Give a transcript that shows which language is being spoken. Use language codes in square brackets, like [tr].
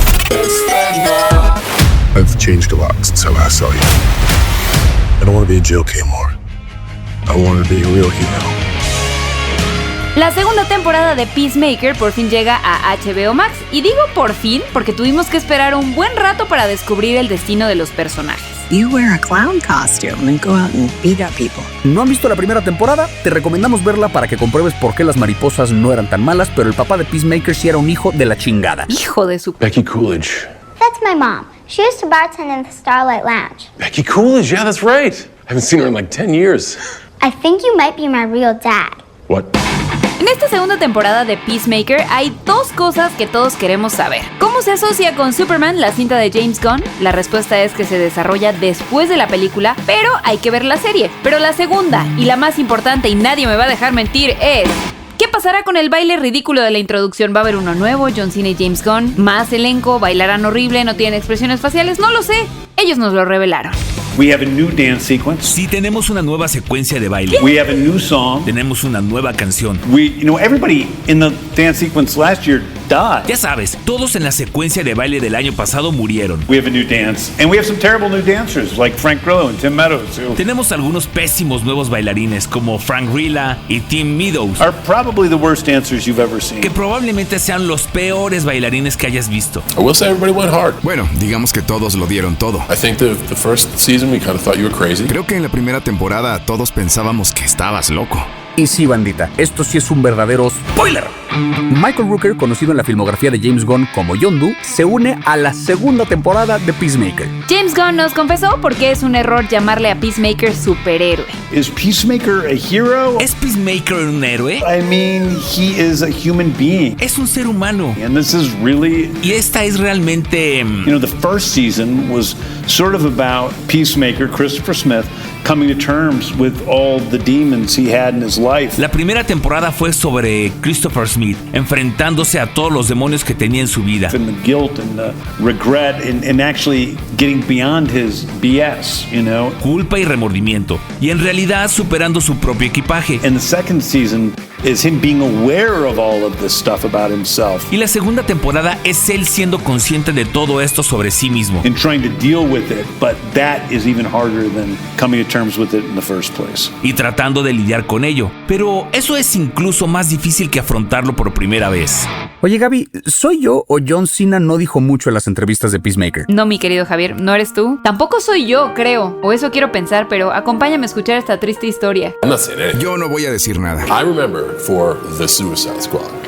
[en] I've changed a lot since I last saw you. I don't want to be a joke anymore. I want to be a real hero. [es] La segunda temporada de Peacemaker por fin llega a HBO Max, y digo por fin porque tuvimos que esperar un buen rato para descubrir el destino de los personajes. [en] You wear a clown costume and go out and beat up people. [es] ¿No han visto la primera temporada? Te recomendamos verla para que compruebes por qué las mariposas no eran tan malas, pero el papá de Peacemaker sí era un hijo de la chingada. Hijo de su... [en] Becky Coolidge. That's my mom. She used to bartend in the Starlight Lounge. Becky Coolidge, yeah, that's right. I haven't seen her in like 10 years. I think you might be my real dad. What? [es] En esta segunda temporada de Peacemaker hay dos cosas que todos queremos saber. ¿Cómo se asocia con Superman, la cinta de James Gunn? La respuesta es que se desarrolla después de la película, pero hay que ver la serie. Pero la segunda, y la más importante, y nadie me va a dejar mentir, es... ¿qué pasará con el baile ridículo de la introducción? ¿Va a haber uno nuevo? ¿John Cena y James Gunn? ¿Más elenco? ¿Bailarán horrible? ¿No tienen expresiones faciales? No lo sé. Ellos nos lo revelaron. [en] We have a new dance sequence. [es] Sí, tenemos una nueva secuencia de baile. [en] We have a new song. [es] Tenemos una nueva canción. [en] Everybody in the dance sequence last year died. [es] Ya sabes, todos en la secuencia de baile del año pasado murieron. [en] We have a new dance, and we have some terrible new dancers like Frank Grillo and Tim Meadows. [es] Tenemos algunos pésimos nuevos bailarines como Frank Grillo y Tim Meadows. [en] Are probably the worst dancers you've ever seen. [es] Que probablemente sean los peores bailarines que hayas visto. [en] I will say everybody went hard. [es] Bueno, digamos que todos lo dieron todo. [en] I think the first season we kind of thought you were crazy. [es] Creo que en la primera temporada todos pensábamos que estabas loco. Y sí, bandita, esto sí es un verdadero spoiler. Michael Rooker, conocido en la filmografía de James Gunn como Yondu, se une a la segunda temporada de Peacemaker. James Gunn nos confesó por qué es un error llamarle a Peacemaker superhéroe. [en] Is Peacemaker a hero? [es] ¿Es Peacemaker un héroe? [en] I mean, he is a human being. [es] Es un ser humano. [en] And this is really... [es] Y esta es realmente... [en] the first season was sort of about Peacemaker, Christopher Smith, coming to terms with all the demons he had in his life. [es] La primera temporada fue sobre Christopher Smith enfrentándose a todos los demonios que tenía en su vida. [en] And the guilt and the regret and actually getting beyond his BS, [es] Culpa y remordimiento. Y en realidad superando su propio equipaje. [en] And the second season is him being aware of all of this stuff about himself. [es] Y la segunda temporada es él siendo consciente de todo esto sobre sí mismo. [en] And trying to deal with it, but that is even harder than coming to terms with it in the first place. [es] Y tratando de lidiar con ello. Pero eso es incluso más difícil que afrontarlo por primera vez. Oye, Gaby, ¿soy yo o John Cena no dijo mucho en las entrevistas de Peacemaker? No, mi querido Javier, ¿no eres tú? Tampoco soy yo, creo. O eso quiero pensar, pero acompáñame a escuchar esta triste historia. Yo no voy a decir nada. [en] I remember for the Suicide Squad.